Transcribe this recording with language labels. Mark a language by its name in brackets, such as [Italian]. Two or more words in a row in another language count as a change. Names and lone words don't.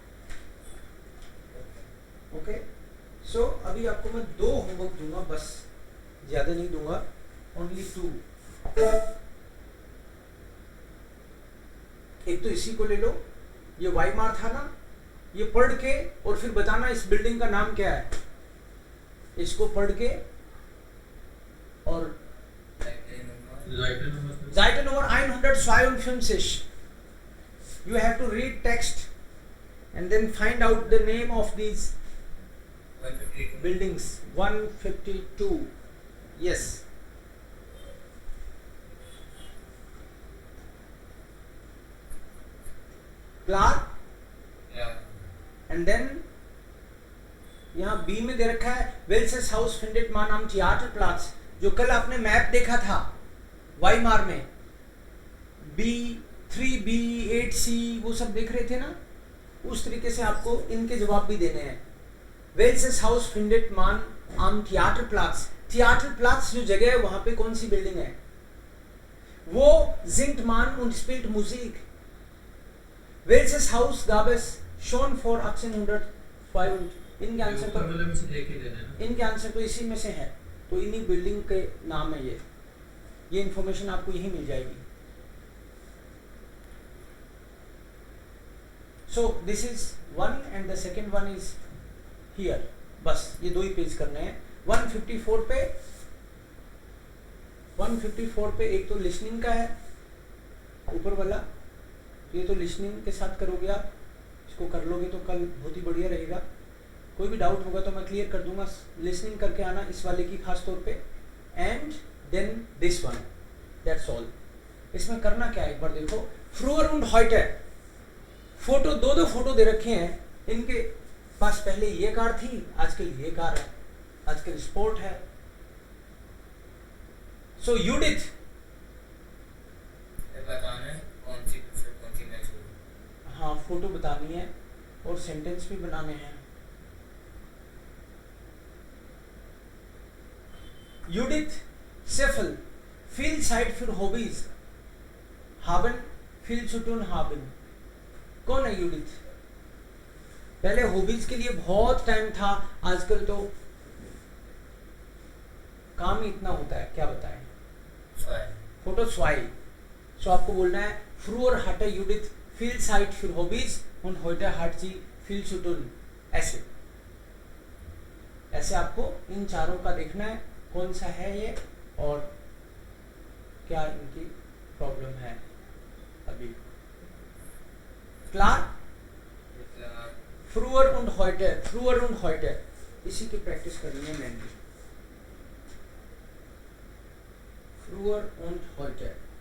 [Hindi] ओके, सो अभी आपको मैं 2 होमवर्क दूंगा, बस ज्यादा नहीं दूंगा, ओनली 2। एक तो इसी को ले लो, ये वाइमार था ना, ये पढ़ के और फिर बताना इस बिल्डिंग का नाम क्या है, इसको पढ़ के और Zeitnummer 152, [English] you have to read text and then find out the name of these [Hindi] 152 [English] buildings। 152, yes। [Hindi] Klar, [English] and then [Hindi] यहाँ बी में दे रखा है [German] Welches Haus findet man am Theater Platz, [Hindi] जो कल आपने मैप देखा था वाइमार में, B3B 8C वो सब देख रहे थे ना, उस तरीके से आपको इनके जवाब भी देने हैं। [German] Welches Haus findet man am Theater Platz, Theater Platz [Hindi] जो जगह है वहां पे कौन सी बिल्डिंग है, वो [German] singt man und spielt Musik। Welches Haus gab es schon vor 1805, [Hindi] इनके आंसर तो इनके आंसर तो इसी में से है, तो इन्हीं बिल्डिंग के नाम है ये इंफॉर्मेशन आपको यही मिल जाएगी। [English] so this is one and the second one is here. [Hindi] बस ये 2 ही पेज करने हैं। 154 पे एक तो लिसनिंग का है ऊपर वाला, ये तो लिसनिंग के साथ करोगे आप, इसको कर लोगे तो कल बहुत ही बढ़िया रहेगा। कोई भी डाउट होगा तो मैं क्लियर कर दूंगा। लिसनिंग करके आना इस वाले की खास तौर पे, [English] and then this one, that's all. [Hindi] इसमें करना क्या है एक बार देखो। [German] früher und heute, [Hindi] फोटो दो फोटो दे रखे हैं, इनके पास पहले ये कार थी, आजकल ये कार है, आजकल स्पोर्ट है। सो यूडिथ, बताना है कौन सी मैच हुई। हाँ फोटो बतानी है और सेंटेंस भी बनाने हैं। [German] Judith Seffel, viel Zeit für Hobbys haben, viel zu tun haben। [Hindi] कौन है यूडिथ? पहले हॉबीज के लिए बहुत टाइम था, आजकल तो काम ही इतना होता है, क्या बताएं। [German] Foto zwei. [Hindi] सो आपको बोलना है [German] früher hatte Judith viel Zeit für Hobbys und heute hat sie viel zu tun. [Hindi] ऐसे आपको इन चारों का देखना है कौन सा है ये और क्या इनकी प्रॉब्लम है अभी। [German] Klar, früher und heute, [Hindi] इसी की प्रैक्टिस करनी है मैंने। [German] früher und heute.